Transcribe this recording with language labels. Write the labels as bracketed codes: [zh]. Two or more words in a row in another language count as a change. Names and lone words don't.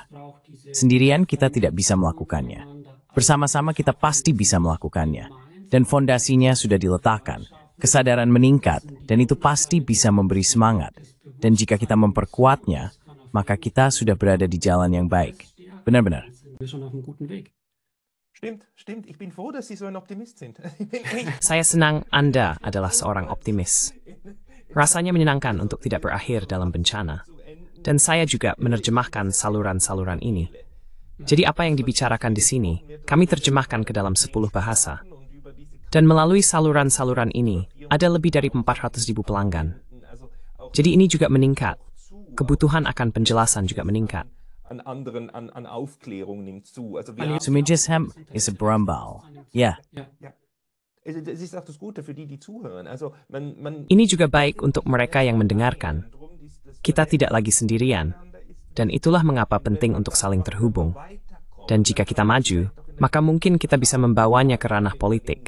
[id] Sendirian kita tidak bisa melakukannya. Bersama-sama kita pasti bisa melakukannya. Dan fondasinya sudah diletakkan, kesadaran meningkat, dan itu pasti bisa memberi semangat. Dan jika kita memperkuatnya, maka kita sudah berada di jalan yang baik. Benar-benar. [de] Stimmt. Ich bin froh, dass Sie so ein Optimist sind. [id] Saya senang Anda adalah seorang optimis. Rasanya menyenangkan untuk tidak berakhir dalam bencana. Dan saya juga menerjemahkan saluran-saluran ini. Jadi apa yang dibicarakan di sini, kami terjemahkan ke dalam 10 bahasa. Dan melalui saluran-saluran ini, ada lebih dari 400.000 pelanggan. Jadi ini juga meningkat. Kebutuhan akan penjelasan juga meningkat. Sumijisham is a brambal. Ya, Ini juga baik untuk mereka yang mendengarkan. Kita tidak lagi sendirian. Dan itulah mengapa penting untuk saling terhubung. Dan jika kita maju, maka mungkin kita bisa membawanya ke ranah politik.